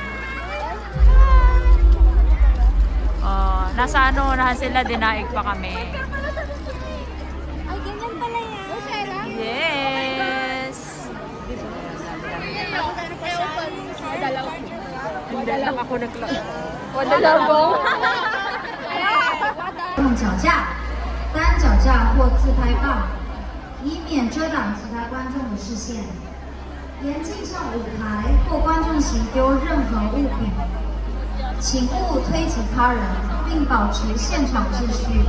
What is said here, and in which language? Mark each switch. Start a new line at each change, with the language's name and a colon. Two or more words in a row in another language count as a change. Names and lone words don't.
Filipino: Nasa ano, nahan sila, dinaig pa kami. Ay, ganyan pala yan. Yes! Hindi lang ako naglaro. Wadalabong.
Chinese: 用脚架、单脚架或自拍棒，以免遮挡其他观众的视线。严禁上舞台或观众席丢任何物品，请勿推挤他人，并保持现场秩序。